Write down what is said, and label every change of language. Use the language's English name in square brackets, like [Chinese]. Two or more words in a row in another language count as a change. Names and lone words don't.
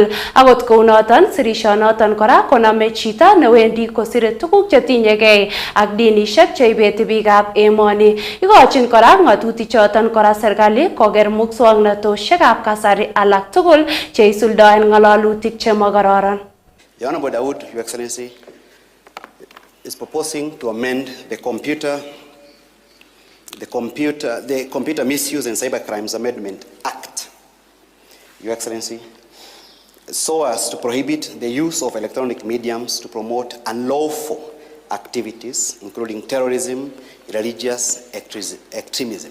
[Kalenjin] Akot kounoton sirishonoton kora koname chito newendi kosire tuguk chetinyegei ak dinishek cheibeti biikab emoni. Ikochin kora ngatutik choton kora serikali koker muswoknatoshekab kasari alak tugul cheisuldaen ngalalutik chemokororon. [English] The Honorable Dawood, Your Excellency, is proposing to amend the Computer Misuse and Cybercrimes Amendment Act, Your Excellency, so as to prohibit the use of electronic mediums to promote unlawful activities, including terrorism, religious extremism.